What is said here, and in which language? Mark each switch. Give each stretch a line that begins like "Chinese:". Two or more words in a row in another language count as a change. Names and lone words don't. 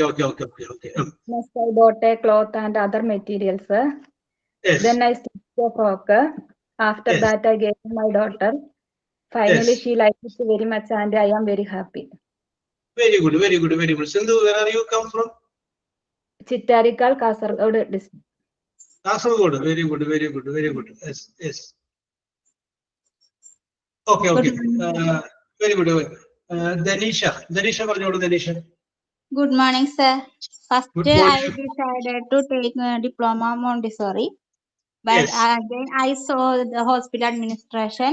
English: Next, I bought a cloth and other materials, sir. Yes. Then I stitched a frock. After that, I gave to my daughter. Finally, she liked it very much, and I am very happy. Very good. Sindhu, where are you come from? Chittarikal, Kasaragod district. Kasaragod. Very good. Yes. Okay. Very good. Danisha പറഞ്ഞോളൂ. Danisha. Good morning, sir. First, Good morning. I decided to take diploma Montessori, but again I saw the hospital administration.